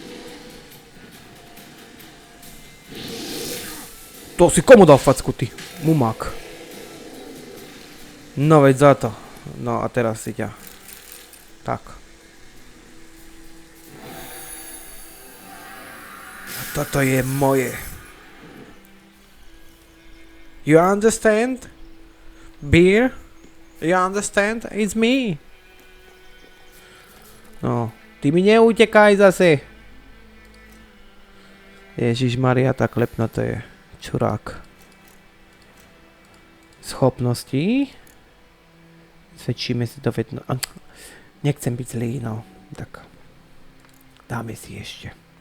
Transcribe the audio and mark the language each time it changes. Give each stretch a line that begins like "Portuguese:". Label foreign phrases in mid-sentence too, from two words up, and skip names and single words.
Slovak: To si komu dal facku, ty? Mumák. No veď za to. No a teraz si ťa. Tak. A toto je moje.
English: You understand? Beer? You understand? It's me.
Slovak: No, ty mi neutekaj zase. Ježišmaria, tá klepna to je čurák. Schopnosti. Svedčíme si to vedno. Nechcem byť zlý, no. Tak. Dáme si ešte.